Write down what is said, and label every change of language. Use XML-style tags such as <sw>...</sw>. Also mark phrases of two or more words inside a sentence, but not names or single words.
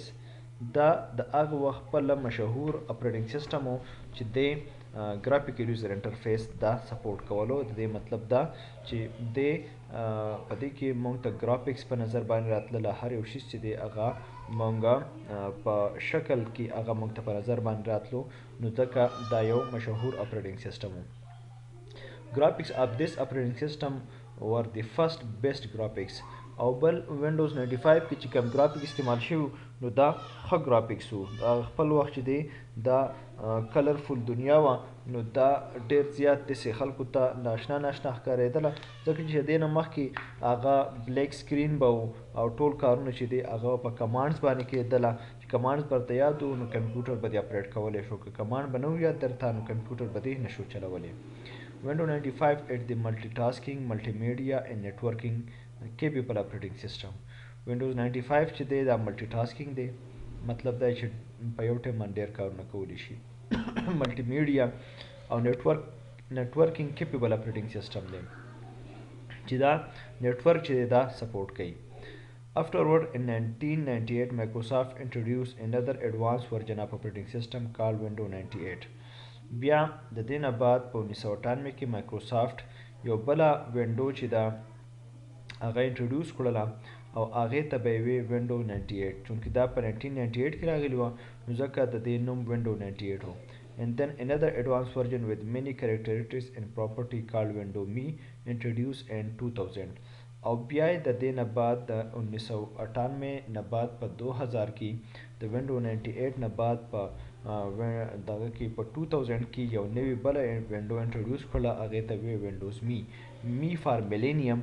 <ps>دا د هغه وخت خپله مشهور</ps> <en>operating system</en> <ps>و چې دی</ps> <en>graphical user interface</en> <ps>دا سپورټ کولو. د دې مطلب دا چې دی په دې کې موږ ته ګرافیکس په نظر باندې راتلله هر یو شیز چې دی هغه موږ په شکل کې هغه موږ ته په نظر باندې راتلو نو ځکه دا یو مشهور</ps> <en>operating system</en> <ps>و.</ps> <en>graphics of this operating system were the first best graphics</en> <ps>او بل Windows 95 کې چې کوم ګرافیک استعمال شوی نو دا ښه ګرافیکس و. خپل وخت چې دی دا کلرفول دنیا وه نو دا ډېر زیات داسې خلکو ته ناشنا ښکارېدله ځکه چې دې نه مخکې هغه</ps> <en>black screen</en> <ps>به و او ټول کارونه چې دی هغه په کمانډز باندې کېدله چې کمانډز درته یاد و نو کمپیوټر به دې اپریټ کولی شو که کمانډ به نه و یاد درته نو کمپیوټر به دې نشو چلولی.</ps> <en>Windows 95 is the multitasking, multimedia and networking capable operating system.</en> <ps>Windows 95 چې دی دا multitasking دی مطلب دا چې په یو ټیم باندې ډېر کارونه کولی شي. multimedia او</ps> <en>networking capable operating system</en> <ps>دی چې دا network چې دی دا سپورټ کوي.</ps> <en>Afterward in 1998 Microsoft introduced another advanced version of operating system called Windows 98.</en> <ps>بیا د دې نه بعد په 1998 کې مایکروسافټ یو بله وینډو چې ده هغه انټروډیوس کړله او هغې ته به یې وی Windows 98 چونکې دا په 1998 کې راغلي وه نو ځکه د دې نوم Windows 98 و.</ps> <en>And then another advanced version with many characteristics and property called Windows Me introduced in 2000</en> <ps>او بیا یې د دې نه بعد د 1998 نه بعد په 2000 کې د Windows 98 نه بعد په دغه کې په 2000 کې یو نوې بله وینډو انټروډیوس کړله هغې ته وی Windows Me</ps> <en>for Millennium.</en>